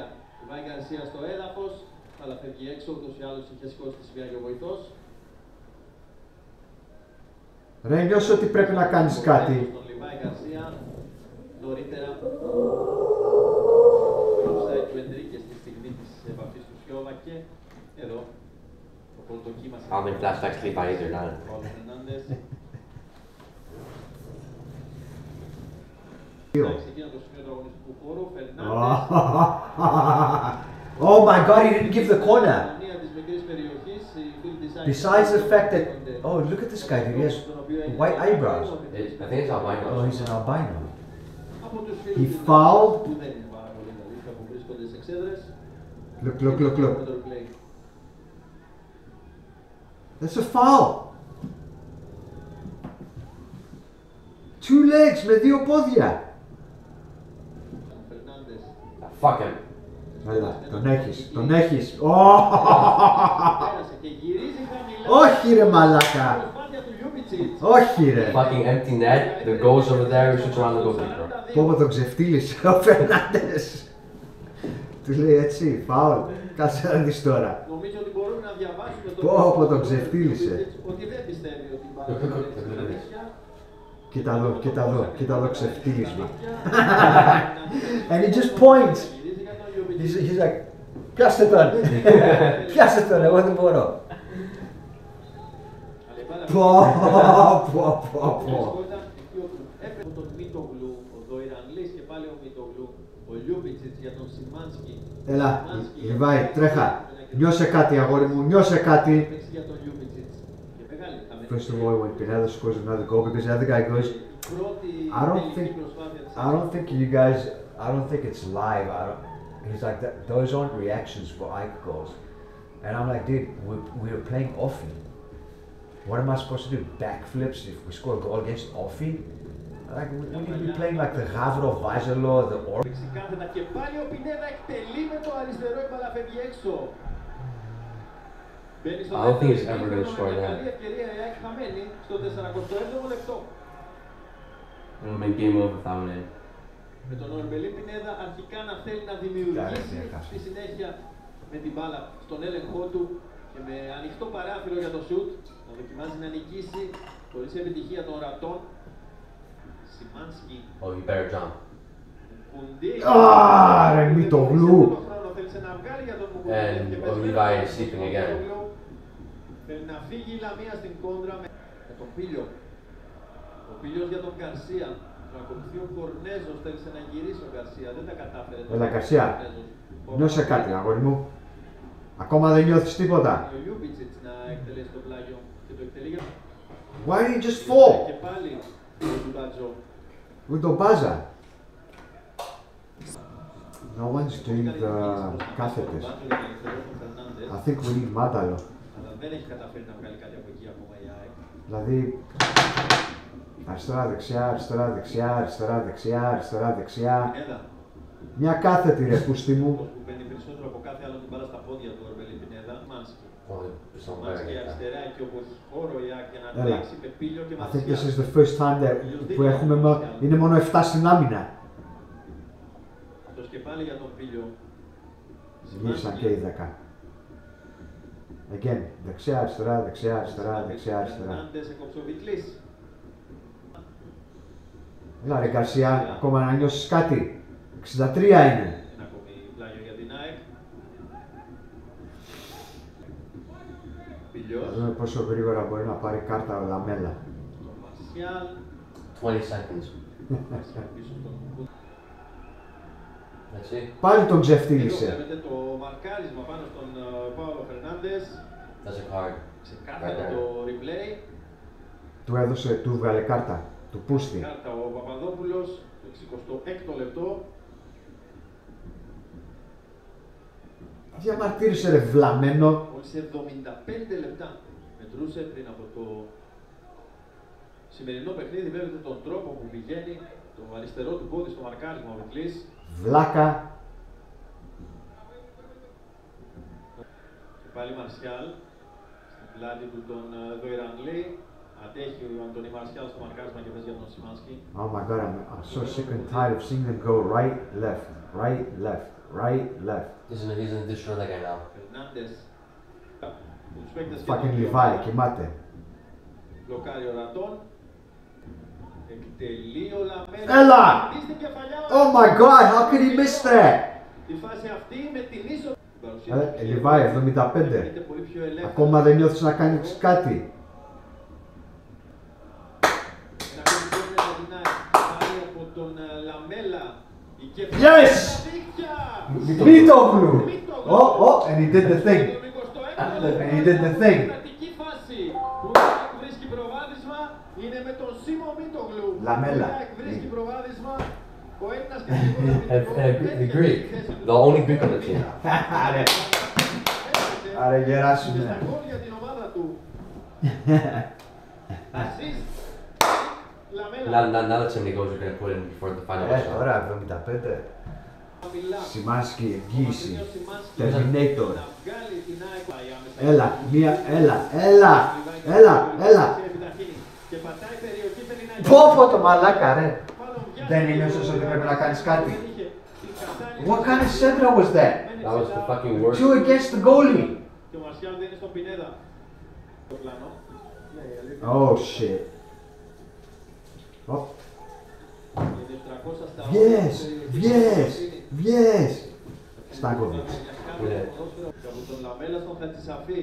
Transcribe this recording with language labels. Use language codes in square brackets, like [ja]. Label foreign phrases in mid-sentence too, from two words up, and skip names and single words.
[el] Λιβάη Γκαρσία στο έδαφος, αλλά φεύγει έξω, ούτως ή άλλως είχε σηκώσει τη σημαία και ο βοηθός. Ρε, νιώσε ότι πρέπει να κάνεις κάτι. Τον Λιβάη Γκαρσία, νωρίτερα. Ο offside του Ενρίκε στη στιγμή της επαφής του Σιώβα και εδώ. Το πρώτο κύμα. [en] I'll make flashbacks to Levi either now. Oh my god, he didn't give the corner. Besides the fact that, oh, look at this guy, he has white eyebrows. I think it's albino. Oh, he's an albino. He fouled. Look. That's a foul. [el] 2 legs με 2 πόδια. [en] Fuck him. [el] Έλα, τον έχεις. Όχι ρε μαλάκα. Όχι ρε. [en] Fucking empty net, the goals over there, we should around the goalkeeper. [el] Πω τον ξεφτύλισε ο Φερνάντες. Του λέει έτσι, φάουλ. Κάτσε να δεις τώρα. Νομίζω ότι μπορούμε να διαβάσουμε Πω τον ξεφτύλισε. Ότι δεν πιστεύει ότι η Κοίτα εδώ ξεφτύλισμα. [en] And he just points. He's like, [el] πιάστε τον, εγώ δεν μπορώ. Πω. Έπρεπε τον Μίτογλου, ο Δοϊρανλής και πάλι ο Μίτογλου, ο Λιούμπιτσιτς για τον Σιμάνσκι. Έλα, Λιβάη, τρέχα. Νιώσε κάτι αγόρι μου, νιώσε κάτι. [en] First of all, when Pineda scores another goal, because the other guy goes, I don't think it's live. He's like, those aren't reactions for Ike goals. And I'm like, dude, we're playing Offie. What am I supposed to do? Backflips if we score a goal against Offie? Like, we need to be playing like the Gavro, Vizelo, the Or. [el] Και πάλι ο Πινέδα εκτελεί με το αριστερό, η μπάλα φεύγει έξω. [en] I don't think he's ever going to score that. It'll make game over without it. [el] Με τον Ορμπελί Πινέδα αρχικά να θέλει να δημιουργήσει στη συνέχεια με την μπάλα στον έλεγχό του και με ανοιχτό παράθυρο για το σουτ να δοκιμάζει να νικήσει χωρίς επιτυχία των ορατών. Σιμάνσκι. [en] Oh, you better jump. [el] Ρε Μίτογλου. [en] And Levi is sleeping again. [el] Θέλει να φύγει η Λαμία στην κόντρα με τον Πίλιο. Ο Πίλιος για τον Γκαρσία. Να ακολουθεί ο Κορνέζος, θέλησε να γυρίσει ο Γκαρσία, δεν τα κατάφερε. Έλα Γκαρσία, νιώσε κάτι αγόρι μου. Ακόμα δεν νιώθεις τίποτα. Ο Λιούμπιτσιτς να εκτελέσει το πλάγιο και το εκτελεί για... [en] Why did he just fall? [el] Και πάλι ο Ντουμπάτζο. [en] With the buzzer. No one's doing the κάθετες. I think we need Μάταλο. [el] Αλλά δεν έχει καταφέρει να βγάλει κάτι από εκεί ακόμα η ΑΕΚ. Δηλαδή, αριστερά, δεξιά. Μια κάθετη ρε πούστη μου. Που παίρνει περισσότερο από κάθε άλλο την μπάλα στα πόδια του Ορμπελί Πινέδα. Μάνσκι. [en] Some [el] Μάτς [en] better [el] και [en] than that. [el] αριστερά εκεί όπου έχει χώρο η ΑΕΚ για να Έλα. τρέξει Πεπίλιο και [en] I think this is [el] Μαρσιάλ. [en] the first time that [el] που έχουμε είναι μόνο 7 στην άμυνα. Αυτός και πάλι για τον Πίλιο. Γύρισαν και οι 10. Again, δεξιά, αριστερά, δεξιά, αριστερά, δεξιά, αριστερά. Φερνάντες έκοψε ο Βιτλής. Έλα ρε Γκαρσία, ακόμα να νιώσεις κάτι. 63 είναι. Ένα ακόμη πλάγιο για την ΑΕΚ. Θα Πιλιός. δούμε πόσο γρήγορα μπορεί να πάρει κάρτα ο Λαμέλα. Τον Μαρσιάλ. [en] 20 seconds. [el] Μαρσιάλ πίσω στον Κουτ. [en] That's it. [el] Πάλι τον Εδώ ξεφτύλισε. βλέπετε το μαρκάρισμα πάνω στον Πάολο Φερνάντες. [en] That's a card. [el] Ξεκάθαρο το replay. Του έδωσε, του βγάλε κάρτα. Του πούστη. Κάρτα ο Παπαδόπουλος, το 66ο λεπτό. Διαμαρτύρησε ρε βλαμμένο. Μόλις 75 λεπτά μετρούσε πριν από το σημερινό παιχνίδι. Βλέπετε τον τρόπο που πηγαίνει το αριστερό του πόδι στο μαρκάρισμα ο Βιτλής. Βλάκα. Και πάλι Μαρσιάλ, στην πλάτη του τον Δοϊρανλή. Αντέχει ο Αντωνί Μαρσιάλ στο μαρκάρισμα και παίζει για τον Σιμάνσκι. [en] Oh my god, I'm so sick and tired of seeing them go right, left, right, left, right, left. He's in the dish another guy now. Φερνάντες. Τους παίκτες και Fucking [el] τον Levi, κοιμάται. Μπλοκάρει ο Ρατών. Εκτελεί ο Λαμέλα. Έλα! Μπει στην κεφαλιά ο [en] Oh my god, how could he miss that? [el] Τη φάση αυτή με την ίσο. Levi, 75. Είναι πολύ πιο ελεύθερο. Ακόμα δεν νιώθεις να κάνεις κάτι. Ένα ακόμη κόρνερ για την ΑΕΚ. Πάλι από τον Λαμέλα. Η κεφαλιά [en] Yes! [el] στα δίχτυα. Μίτογλου! Μίτογλου. [en] Oh, oh, and he did the thing. [el] Το 26ο λεπτό. [en] And he did the thing. [el] Κρατική φάση που βρίσκει προβάδισμα είναι με τον Σίμο Μίτογλου. Λαμέλα. Η ΑΕΚ βρίσκει προβάδισμα. Ο Έλληνας [en] The Greek. The only Greek on the team. [el] Άρε, άρε Και γεράσουμε. στα γκολ για την ομάδα του. Assist. Λαμέλα. [en] Now that somebody goes, you're going to put in before the final whistle. [el] Τώρα 75. Χαμηλά. Σιμάνσκι, εγγύηση. Ο Σιμάνσκι [en] Terminator. [el] να βγάλει την ΑΕΚ άμεσα. Έλα, μία, έλα. Και πατάει περιοχή Πελινάκη. Πω το μαλάκα ρε. Δεν είναι ίσως ότι πρέπει να κάνεις κάτι. [en] What kind of center was that? That was the fucking worst. Two against the goalie. [el] Και ο Μαρσιάλ δεν είναι στον Πινέδα. Το πλάνο. Oh shit. Oh. Είναι 300 στα [en] Yes. Stankovic. [el] Από τον Λαμέλα στον Χατζησαφή.